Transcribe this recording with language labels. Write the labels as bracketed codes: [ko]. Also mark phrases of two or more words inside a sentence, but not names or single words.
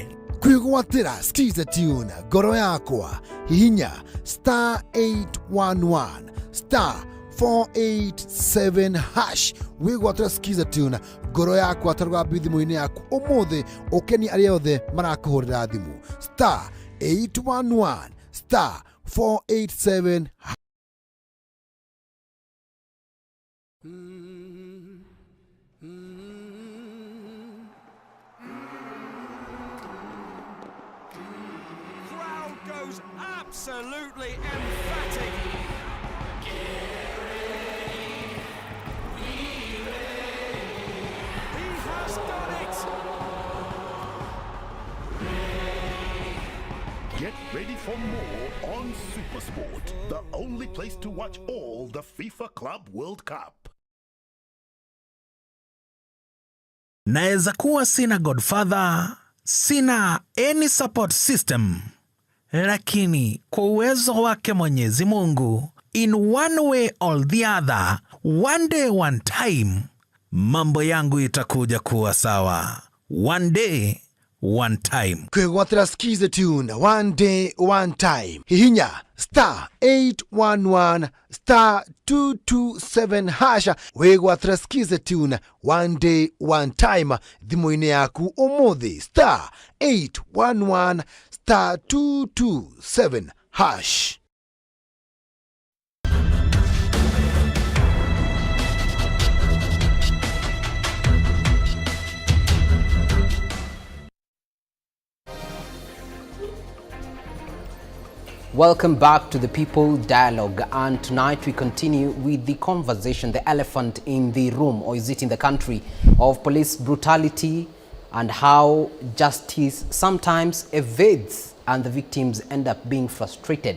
[ki] Kwĩgwatĩra skiza tune ngoro yakwa hihinya *811 *487# wĩgwatĩra skiza tune ngoro yakwa ta rũgambi thimũ-inĩ yaku ũmũthĩ ũkeni arĩa othe marakũhũrĩra thimũ *811 *487#. [en] Goes absolutely emphatic. He has done it. Get ready for more on SuperSport, the only place to watch all the FIFA Club World Cup. [sw] Naeza kuwa sina godfather, sina [en] any support system. [sw] Lakini kwa uwezo wake Mwenyezi Mungu, [en] in one way or the other, one day one time, [sw] mambo yangu itakuja kuwa sawa. [en] One day one time. [ki] Kwĩgwatĩra skiza tune one day one time hihinya *811 *227# wĩgwatĩra skiza tune one day one time thimũ-inĩ yaku ũmũthĩ *811 *227#. [en] Welcome back to the People Dialogue, and tonight we continue with the conversation, the elephant in the room, or is it in the country, of police brutality and how justice sometimes evades and the victims end up being frustrated.